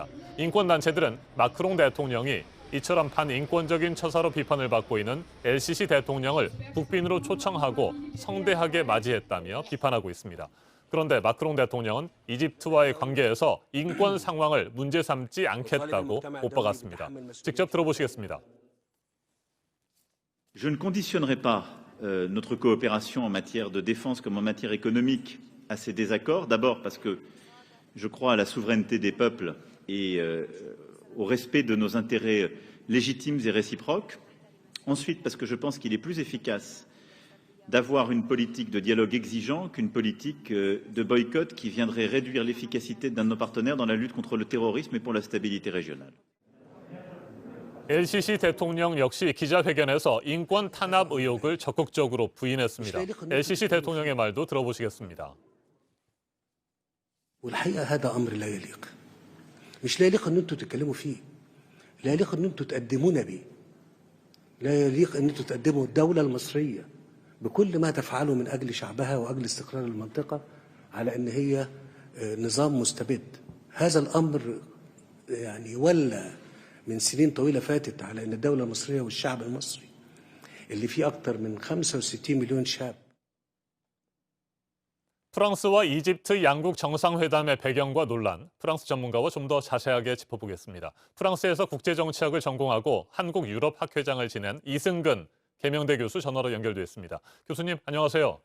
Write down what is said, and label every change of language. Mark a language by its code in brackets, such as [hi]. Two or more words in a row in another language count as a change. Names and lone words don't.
[ko] 인권단체들은 마크롱 대통령이 이처럼 반인권적인 처사로 비판을 받고 있는 엘시시 대통령을 국빈으로 초청하고 성대하게 맞이했다며 비판하고 있습니다. 그런데 마크롱 대통령은 이집트와의 관계에서 인권 상황을 문제 삼지 않겠다고 못박았습니다. 직접 들어보시겠습니다. [fr] Je ne conditionnerai pas notre coopération en matière de défense comme en matière économique à ces désaccords. D'abord parce que je crois à la souveraineté des peuples et au respect de nos intérêts légitimes et réciproques. Ensuite, parce que je pense qu'il est plus efficace d'avoir une politique de dialogue exigeant qu'une politique de boycott qui viendrait réduire l'efficacité d'un de nos partenaires dans la lutte contre le terrorisme et pour la stabilité régionale. [ko] LCC 대통령 역시 기자회견에서 인권 탄압 의혹을 적극적으로 부인했습니다. LCC 대통령의 말도 들어보시겠습니다. [ar] والحقيقة هذا أمر لا يليق. مش لا يليق إن أنتوا تتكلموا فيه. لا يليق إن أنتوا تقدمونا بيه. لا يليق إن أنتوا تقدموا الدولة المصرية بكل ما تفعله من أجل شعبها وأجل استقرار المنطقة على أن هي نظام مستبد. هذا الأمر يعني ولى من سنين طويلة فاتت على أن الدولة المصرية والشعب المصري اللي فيه أكثر من 65 مليون شاب. [ko] 프랑스와 이집트 양국 정상회담의 배경과 논란, 프랑스 전문가와 좀 더 자세하게 짚어보겠습니다. 프랑스에서 국제정치학을 전공하고 한국 유럽 학회장을 지낸 이승근 계명대 교수 전화로 연결돼 있습니다. 교수님, 안녕하세요.